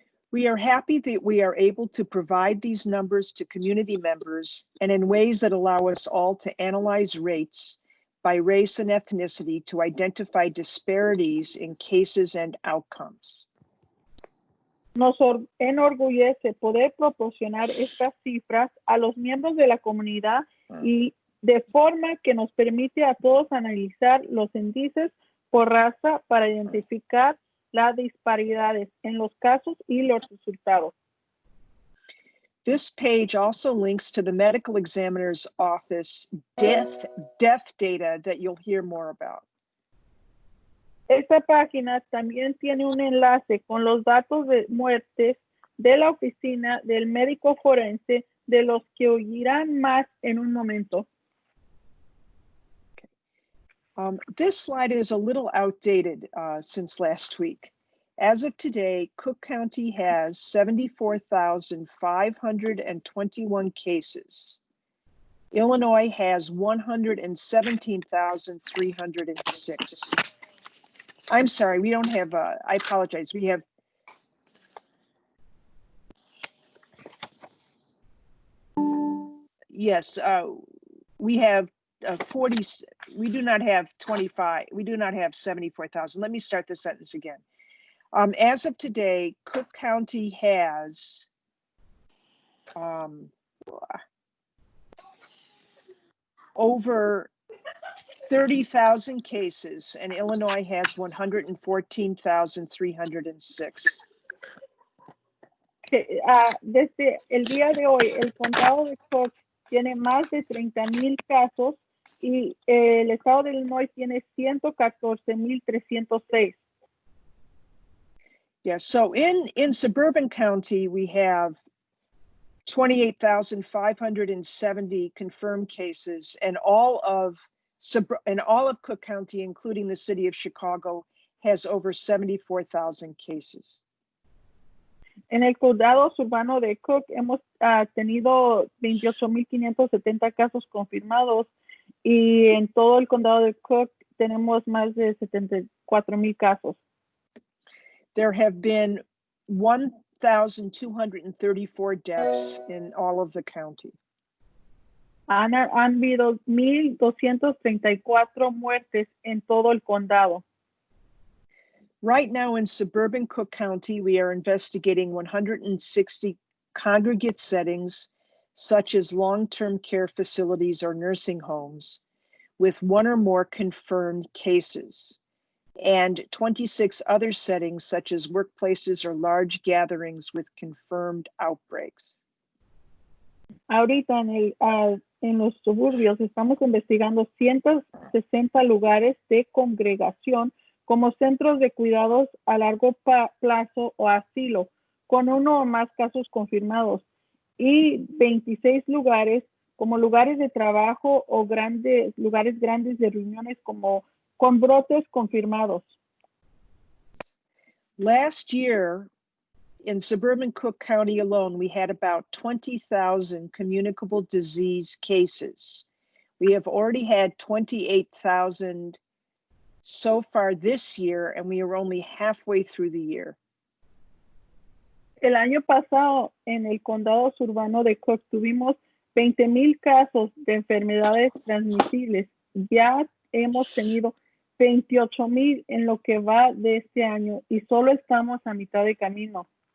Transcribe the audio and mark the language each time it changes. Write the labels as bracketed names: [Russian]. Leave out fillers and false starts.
[English] We are happy that we are able to provide these numbers to community members and in ways that allow us all to analyze rates by race and ethnicity to identify disparities in cases and outcomes. [Spanish] Nos enorgullece poder proporcionar estas cifras a los miembros de la comunidad y de forma que nos permite a todos analizar los índices por raza para identificar las disparidades en los casos y los resultados. [English] This page also links to the medical examiner's office death data that you'll hear more about. [Spanish] Esta página también tiene un enlace con los datos de muertes de la oficina del médico forense, de los que oirán más en un momento. [English] This slide is a little outdated since last week. As of today, Cook County has 74,521 cases. Illinois has 117,306. I'm sorry, we don't have, I apologize. We have, yes, we have 40, we do not have 25, we do not have 74,000. Let me start the sentence again. As of today, Cook County has over 30,000 cases, and Illinois has 114,306. [Spanish] Desde el día de hoy, el condado de Cook tiene más de 30,000 casos y el estado de Illinois tiene 114,306. [English] Yes, so in suburban county, we have 28,570 confirmed cases, and all of Cook County, including the city of Chicago, has over 74,000 cases. [Spanish] En el condado urbano de Cook hemos tenido 28,570 casos confirmados y en todo el condado de Cook tenemos más de 74,000 casos. [English] There have been 1,234 deaths in all of the county. [Spanish] Han habido 1,234 muertes en todo el condado. [English] Right now in suburban Cook County, we are investigating 160 congregate settings, such as long-term care facilities or nursing homes, with one or more confirmed cases, and 26 other settings, such as workplaces or large gatherings with confirmed outbreaks. [Spanish] Ahorita en los suburbios estamos investigando 160 lugares de congregación como centros de cuidados a largo plazo o asilo, con uno o más casos confirmados, y 26 lugares como lugares de trabajo o lugares grandes de reuniones como con brotes confirmados. [English] Last year, in suburban Cook County alone, we had about 20,000 communicable disease cases. We have already had 28,000 so far this year, and we are only halfway through the year. [Spanish] El año pasado en el condado suburbano de Cook tuvimos 20,000 casos de enfermedades transmisibles. Ya hemos tenido 28,000 en lo que va de este año y solo estamos a mitad de camino.